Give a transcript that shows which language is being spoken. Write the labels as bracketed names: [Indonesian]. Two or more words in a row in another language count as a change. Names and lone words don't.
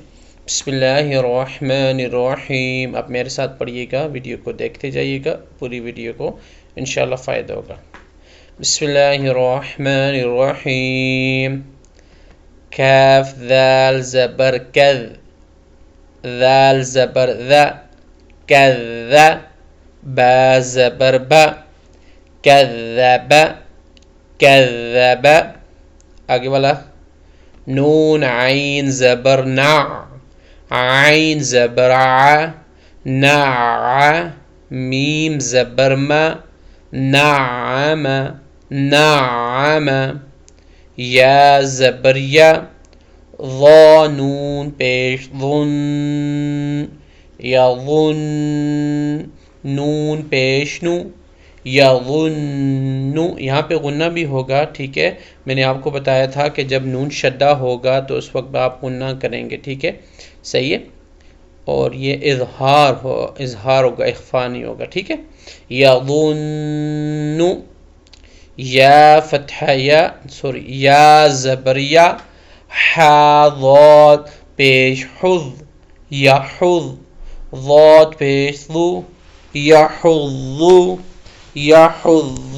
[Arabic] بسم اللہ الرحمن الرحیم۔ [Urdu] آپ میرے ساتھ پڑھیے گا، ویڈیو کو دیکھتے جائیے گا، پوری ویڈیو کو، انشاءاللہ فائدہ ہوگا۔ [Arabic] بسم اللہ الرحمن الرحیم۔ [Urdu] کاف ذال زبر کذ، ذال زبر ذا، کذ، با زبر با، کذب، کذب۔ آگے والا نون عین زبر نع، عین زبر ع، نع، میم زبر ما، نعم، نعم۔ یا زبر یا، ظا نون پیش ظن، یظن، نون پیش نو، یظن۔ یہاں پہ غنہ بھی ہوگا، ٹھیک ہے؟ میں نے آپ کو بتایا تھا کہ جب نون شدہ ہوگا تو اس وقت آپ غنہ کریں گے، ٹھیک ہے؟ صحیح ہے؟ اور یہ اظہار ہوگا، اخفا نہیں ہوگا، ٹھیک ہے؟ یظن، یا فتح یا زبر یا، حا ضاد پیش حظ، یحظ، ضاد پیش ذو، یحظ، یحظ۔